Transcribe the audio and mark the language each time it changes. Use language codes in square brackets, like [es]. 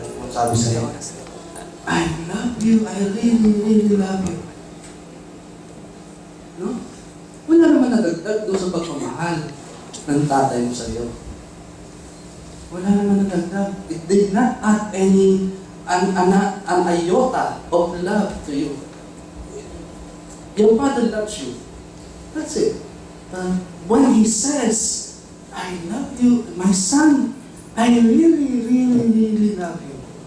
[tl] Sabi sa'yo, [en] I love you, I really, really love you. No? [tl] Wala naman nadagdag doon sa pagmamahal ng tatay mo sa'yo. Wala naman nadagdag. [en] It did not add an iota of love to you. Your Father loves you. That's it. When He says, I love you, my son, I really, really, really love you.